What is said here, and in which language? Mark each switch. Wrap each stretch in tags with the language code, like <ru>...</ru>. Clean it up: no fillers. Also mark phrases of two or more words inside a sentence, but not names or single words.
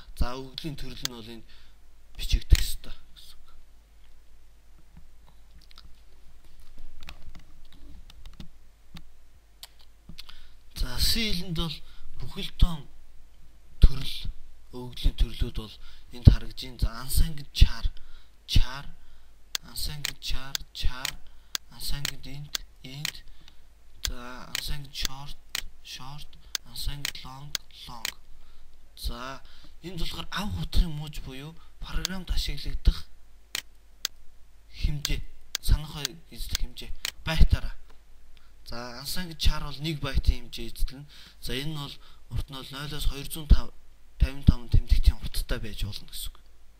<mn>За өгөгдлийн төрөл нь бол энд бичигдэх ёстой гэсэн үг. За C хэлэнд бол бүхэл тоон төрөл, өгөгдлийн төрлүүд бол энд харагдж байна.</mn> <en>За unsigned char, unsigned char, unsigned int, за unsigned short, unsigned long.</en> <mn>За энд болохоор авах утгын мууж буюу програмд ашиглагдах хэмжээ, санахой эзлэх хэмжээ байтаараа. За</mn> <en>unsigned char</en> <mn>бол 1 байтын хэмжээ эзлэнэ. За энэ нь бол урт нь 0-оос 255 тэмдэгтийн урттай байж болно гэсэн үг.</mn>